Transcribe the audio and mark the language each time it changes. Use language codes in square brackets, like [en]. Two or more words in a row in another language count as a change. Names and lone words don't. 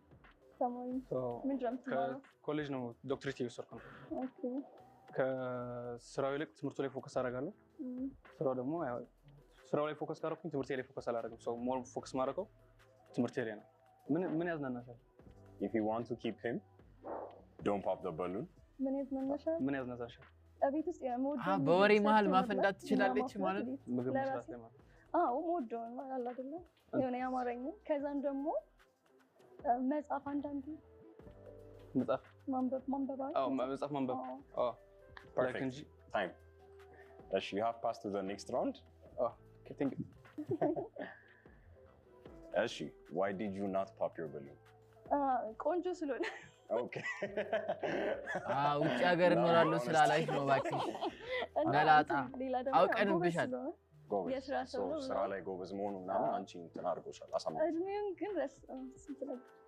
[am] ተማሪ ምንድን ነው የምትማረው? ኮሌጅ ነው ዶክትሬት እየወሰድኩ ነው። ኦኬ። ከስራው ይልቅ ትምህርቱ ላይ ፎከስ አደርጋለሁ። ስራው ደግሞ ስራው ላይ ፎከስ ካደረኩኝ ትምህርቴ ላይ ፎከስ አላደርግም። ሰው [en] more focus [am] ማድረገው ትምህርቴ ላይ ነው። ምን ያዝናናሻል? [en] If you want to keep him, don't pop the balloon. [am] ምን ያዝናናሻል? ቤት ውስጥ በወሬ መሀል ማፈንዳት ትችላለች ማለት ነው። ምግብ መስራት ላይ ማለት ሞዶ አለ አይደለ? የሆነ ያማረኝ ከዛም ደግሞ መጽሐፍ አንዳንዴ መጽሐፍ ማንበብ መጽሐፍ ማንበብ [en] Perfect. Time. You have passed to the next round. Okay, thank you. Why did you not pop your balloon? [am] ቆንጆ ስለሆነ። Okay. ውጭ ሀገር እኖራለሁ ስላላሽ ነው እባክሽ። ገላጣ አውቀንብሻል። የስራ ሰው ነው። ስራ ላይ ጎበዝ መሆኑ ምናምን አንቺ እንትን አድርጎሻል። አሳምነው። እድሜውን ግን ስንት ነው?